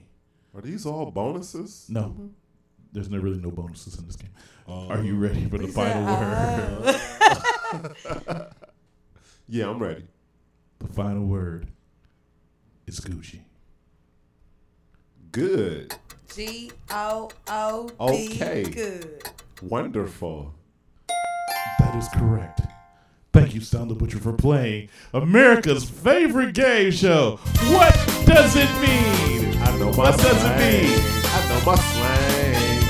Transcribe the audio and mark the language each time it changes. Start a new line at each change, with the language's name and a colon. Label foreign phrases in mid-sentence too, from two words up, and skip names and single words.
English: Are these all bonuses? No. There's really no bonuses in this game. Are you ready for the final word? Yeah, I'm ready. The final word is Gucci. Good. G-O-O-D. Okay. Good. Wonderful. That is correct. Thank you, Stone the Butcher, for playing America's favorite game show. What does it mean? I know my What does it slang. mean? I know my slang.